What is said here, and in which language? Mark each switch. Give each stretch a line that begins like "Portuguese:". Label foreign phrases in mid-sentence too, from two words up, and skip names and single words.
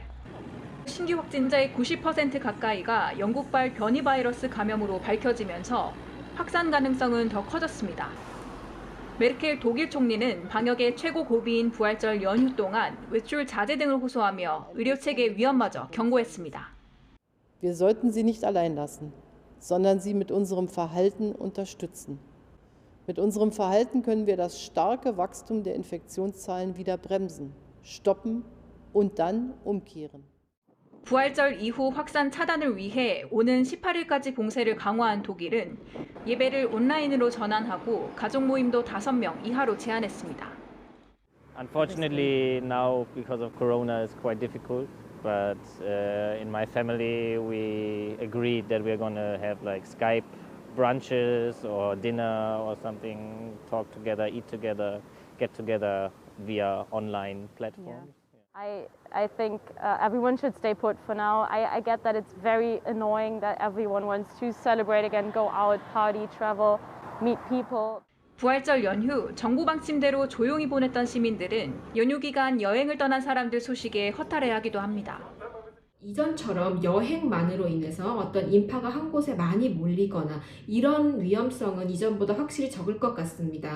Korean: 신규 확진자의 90% 가까이가 영국발 변이 바이러스 감염으로 밝혀지면서 확산 가능성은 더 커졌습니다. 메르켈 독일 총리는 방역의 최고 고비인 부활절 연휴 동안 외출 자제 등을 호소하며 의료체계 위험마저 경고했습니다.
German: Wir sollten sie nicht allein lassen, sondern sie mit unserem Verhalten unterstützen. Mit unserem Verhalten können wir das starke Wachstum der Infektionszahlen wieder bremsen, stoppen und dann umkehren.
Korean: 부활절 이후 확산 차단을 위해 오는 18일까지 봉쇄를 강화한 독일은 예배를 온라인으로 전환하고 가족 모임도 5명 이하로 제한했습니다.
English: Unfortunately, now because of Corona, it's quite difficult. But in my family, we agreed that we're going to have like Skype brunches or dinner or something, talk together, eat together, get together via online platforms. I think everyone should stay put for now. I get that it's very annoying that everyone wants to celebrate again, go out, party, travel, meet people.
Korean: 부활절 연휴 정부 방침대로 조용히 보냈던 시민들은 연휴 기간 여행을 떠난 사람들 소식에 허탈해하기도 합니다. 이전처럼 여행만으로 인해서 어떤 인파가 한 곳에 많이 몰리거나 이런 위험성은 이전보다 확실히 적을 것 같습니다.